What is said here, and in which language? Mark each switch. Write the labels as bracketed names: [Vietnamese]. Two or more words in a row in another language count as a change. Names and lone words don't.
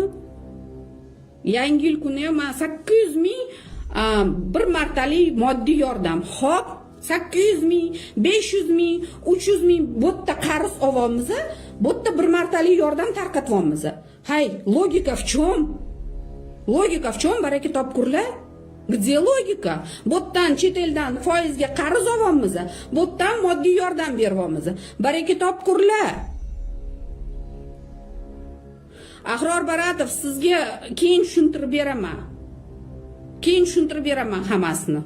[Uzbek] Yangi yil kuni ham 800 ming bir martalik moddiy yordam. Xo'p, 800 ming, 500 ming, 300 ming bo'tta qarz olyapmiz, bo'tta bir martalik yordam tarqatyapmiz. [Russian] Hay, logika в чем? Logika в чем, [Uzbek] baraka topkurlar? [Russian] Где logika? [Uzbek] Bo'tdan chet eldan foizga qarz olyapmiz, bo'tdan moddiy yordam beryapmiz. Baraka topkurlar. Ahror Baratov, sizga keyin tushuntirib beraman. Keyin tushuntirib beraman hammasini.